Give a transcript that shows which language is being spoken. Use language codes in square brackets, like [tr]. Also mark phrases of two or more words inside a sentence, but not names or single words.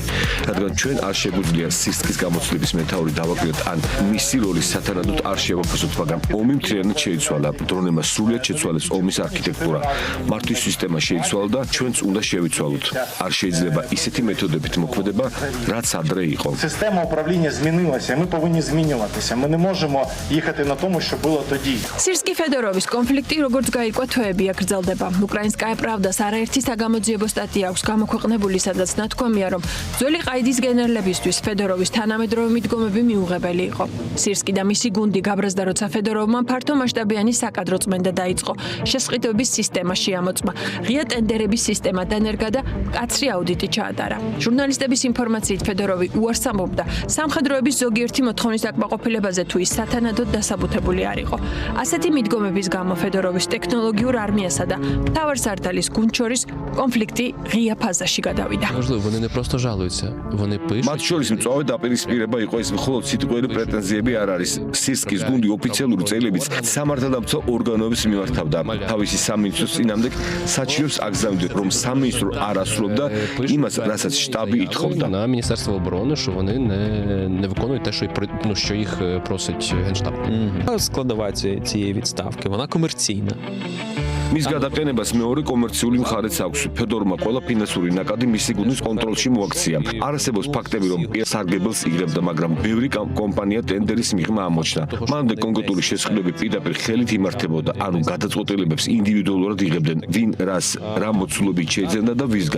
[ka] რადგან ჩვენ არ შეგვიძლია სირსკის გამოცდილების მეთაური დავაკვირდეთ, ან მისი როლი სათანადოდ არ შევაფასოთ, მაგრამ ომი მთლიანად შეიცვალა. დრონებმა სრულად შეცვალეს ომის არქიტექტურა. მართვის სისტემა შეიცვალა და ჩვენც უნდა შევიცვალოთ. არ შეიძლება ისეთი მეთოდებით მოქმედება, რაც ადრე იყო. [uk] система управління змінилася, ми повинні змінюватися. Ми не можемо їхати на тому, що було тоді. [ka] სირსკი ფედოროვის კონფლიქტი, როგორც გაირკვა, თვეები აკრძალდება. უკრაინსკაია პრավდას არაერთი საგამოძიებო სტატია აქვს გამოქვეყნებული, სადაც ნათქვამია, რომ ძველი ყაიდის გენერლებისთვის ფედოროვის თანამედროვე მიდგომები მიუღებელი იყო. სირსკი და მისი გუნდი გაბრაზდა, როცა ფედოროვმა ფართო მასშტაბიანი საკადრო წმენდა დაიწყო. შესყიდვების სისტემა შეამოწმა. ღია ტენდერების სისტემა დანერგა და მკაცრი აუდიტი ჩაატარა. ჟურნალისტების ინფორმაციით ფედოროვი უარს ამბობდა სამხედროების ზოგიერთი მოთხოვნის აკმაყოფილებაზე, თუ ის სათანადოდ დასაბუთებული არ იყო. ასეთი მიდგომების გამო ფედოროვის ტექნოლოგიურ არმიასა და მთავარსარდალის გუნდ შორის კონფლიქტი ღია ფაზაში გადავიდა. [uk] Можливо, вони не просто жалуються, вони пишуть. [ka] მათ შორის მწვავე დაპირისპირება იყო ეს მხოლოდ სიტყვიერი პრეტენზიები არ არის. სირსკის გუნდი ოფიციალური წელებიც სამართალდამცავ ორგანოებს მიმართავდა. თავისი სამინისტროს წინამდე საჩივრებს აგზავნიდნენ, რომ სამინისტრო არ ასრულებდა იმას, რასაც штаბი ითხოვდა. [uk] На Міністерство оборони, що вони не виконують те, що їх просить Генштаб. Складова цієї відставки, вона комерційна. [ka] მის გადაყენებას მეორე კომერციული მხარეც აქვს. ფედორმა ყველა ფინანსური ნაკადი მისი გუნდის კონტროლში მოაქცია. არსებობს ფაქტები, რომ სარგებელს იღებდა, მაგრამ ბევრი კომპანია ტენდერის მიღმა ამოჩნდა. მანამდე კონკრეტული შესყიდვები პირდაპირ ხელით იმართებოდა, ანუ გადაწყვეტილებებს ინდივიდუალურად იღებდნენ, ვინ რას რა მოცულობით შეიძენდა და ვისგან.